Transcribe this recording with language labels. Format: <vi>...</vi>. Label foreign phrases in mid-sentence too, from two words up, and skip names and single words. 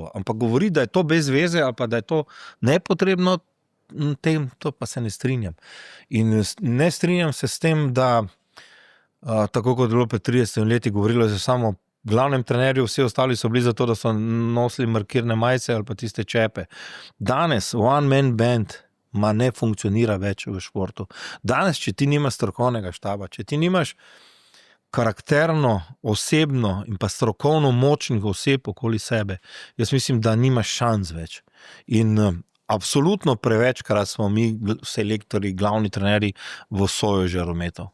<sl>Ampak govori, da je to brez veze ali pa da je to nepotrebno, to pa se ne strinjam. In ne strinjam se s tem, da tako kot je bilo pred 30 leti govorilo se samo glavnem trenerju, vsi ostali so bili zato, da so nosili markirne majice ali pa tiste čepe. Danes</sl> <en>one man band</en> <sl>ne funkcionira več v športu. Danes, če ti nimaš strokovnega štaba, če ti nimaš karakterno, osebno in pa strokovno močnih oseb okoli sebe, jaz mislim, da nimaš šans več. In absolutno prevečkrat smo mi selektorji, glavni trenerji v soju žarometov.</sl>